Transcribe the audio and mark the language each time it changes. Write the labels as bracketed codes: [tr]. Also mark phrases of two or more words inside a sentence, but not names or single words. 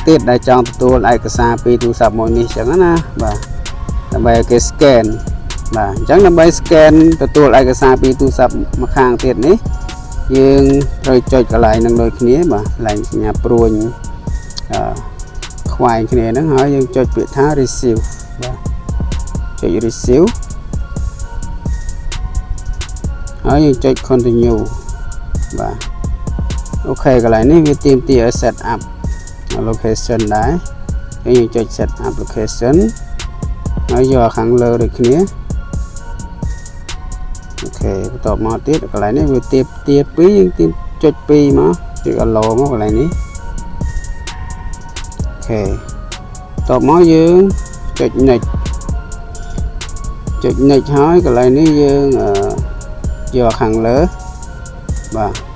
[km] ទៀតដែលចង់ទទួលឯកសារពីទូរស័ព្ទមួយនេះអញ្ចឹងណាបាទដើម្បីឲ្យគេ scan បាទអញ្ចឹងដើម្បី scan ទទួលឯកសារពីទូរស័ព្ទមកខាងទៀតនេះយើងត្រូវចុចកន្លែងនឹងដូចគ្នាបាទកន្លែងសញ្ញាព្រួញខ្វែងគ្នាហ្នឹងហើយយើងចុចពាក្យថា receive បាទចុច receive ហើយយើងចុច continue បាទអូខេកន្លែងនេះវាទាមទារឲ្យ [en] set up location [km] ដែរហើយយើងចុច [en] set up location [km] ហើយយកខាងលើដូចគ្នា អូខេបន្ទាប់មកទៀតកន្លែងនេះវាទាប2យើងចុច2មកចុច allow មកកន្លែងនេះអូខេបន្ទាប់មកយើងចុច next ចុច next ហើយកន្លែងនេះយើងយកខាងលើបាទ